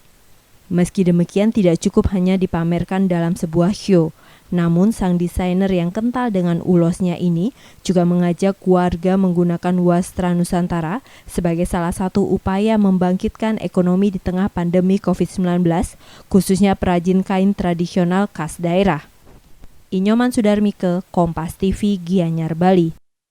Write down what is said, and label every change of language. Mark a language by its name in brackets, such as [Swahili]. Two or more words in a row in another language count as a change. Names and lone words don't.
[Indonesian] Meski demikian, tidak cukup hanya dipamerkan dalam sebuah show. Namun sang desainer yang kental dengan ulosnya ini juga mengajak warga menggunakan wastra Nusantara sebagai salah satu upaya membangkitkan ekonomi di tengah pandemi COVID-19, khususnya perajin kain tradisional khas daerah. Inyoman Sudarmike, Kompas TV, Gianyar, Bali.